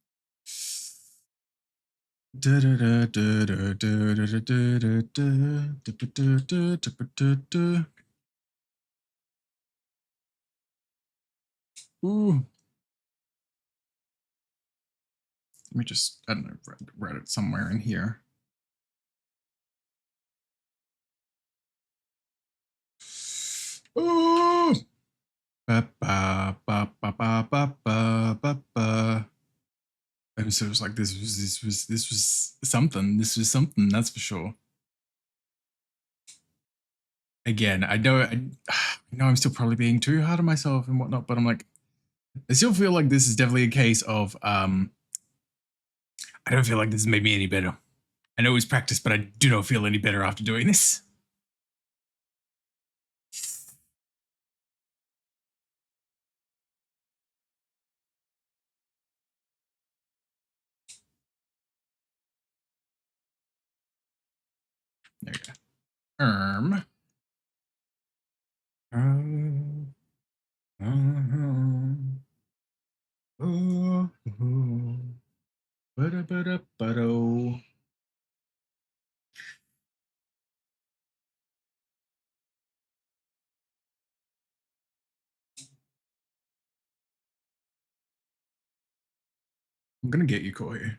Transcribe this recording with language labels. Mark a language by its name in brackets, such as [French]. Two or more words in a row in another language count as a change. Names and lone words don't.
[English] Ooh. Let me just, I don't know, write it somewhere in here. Ooh. Ba, ba, ba, ba, ba, ba, ba, ba, ba. Episode was like this was something. This was something, that's for sure. Again, I know I'm still probably being too hard on myself and whatnot, but I'm like, I still feel like this is definitely a case of I don't feel like this has made me any better. I know it was practice, but I do not feel any better after doing this. There we go. Ba-da-ba-da-ba-do. I'm gonna get you, Corey.